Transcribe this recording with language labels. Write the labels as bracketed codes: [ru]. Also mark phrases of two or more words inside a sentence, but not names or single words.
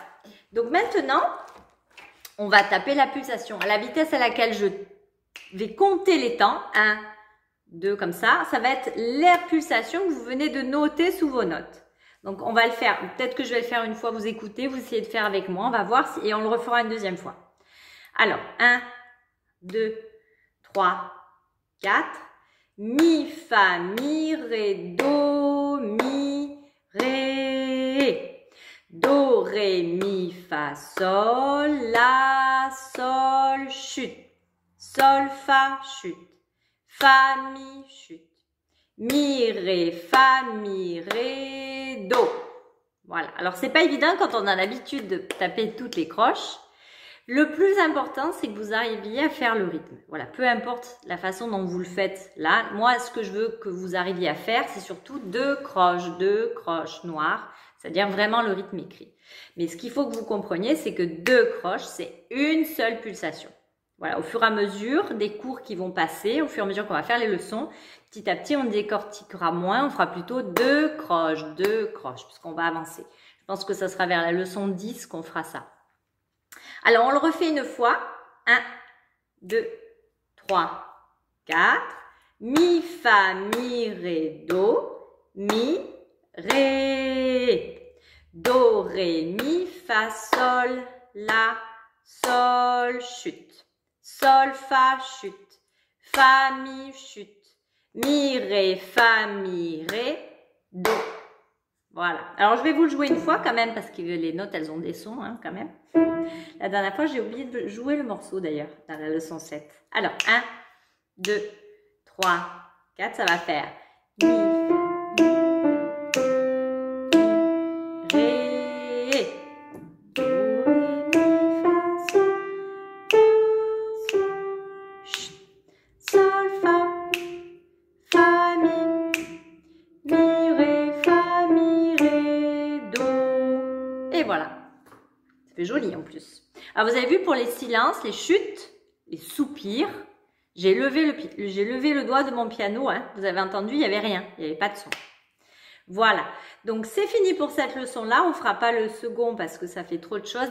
[fr] Donc maintenant, on va taper la pulsation à la vitesse à laquelle je vais compter les temps. 1, 2, comme ça. Ça va être la pulsation que vous venez de noter sous vos notes. Donc, on va le faire. Peut-être que je vais le faire une fois, vous écoutez, vous essayez de faire avec moi. On va voir et on le refera une deuxième fois. Alors, 1, 2, 3, 4. Mi, fa, mi, ré, do, mi, ré. Do, ré, mi, fa, sol, la, sol, chute. Sol, fa, chute. Fa, mi, chute. Mi, ré, fa, mi, ré, do. Voilà. Alors, c'est pas évident quand on a l'habitude de taper toutes les croches. Le plus important, c'est que vous arriviez à faire le rythme. Voilà. Peu importe la façon dont vous le faites là. Moi, ce que je veux que vous arriviez à faire, c'est surtout deux croches noires. C'est-à-dire vraiment le rythme écrit. Mais ce qu'il faut que vous compreniez, c'est que deux croches, c'est une seule pulsation. Voilà, au fur et à mesure des cours qui vont passer, au fur et à mesure qu'on va faire les leçons, petit à petit, on décortiquera moins, on fera plutôt deux croches, puisqu'on va avancer. Je pense que ça sera vers la leçon 10 qu'on fera ça. Alors, on le refait une fois. 1, 2, 3, 4. Mi, fa, mi, ré, do. Mi, ré. Do, ré, mi, fa, sol, la, sol, chute. Sol, fa, chute. Fa, mi, chute. Mi, ré, fa, mi, ré, do. Voilà. Alors, je vais vous le jouer une fois quand même parce que les notes, elles ont des sons hein, quand même. La dernière fois, j'ai oublié de jouer le morceau d'ailleurs dans la leçon 7. Alors, 1, 2, 3, 4, ça va faire mi, ré, do, ré, mi, fa, sol, chut, sol, fa, mi, ré, fa, mi, ré, do. Et voilà. Ça fait joli en plus. Alors, vous avez vu pour les silences, les chutes, les soupirs, j'ai levé le doigt de mon piano. Hein. Vous avez entendu, il n'y avait rien. Il n'y avait pas de son. Voilà. Donc, c'est fini pour cette leçon-là. On ne fera pas le second parce que ça fait trop de choses.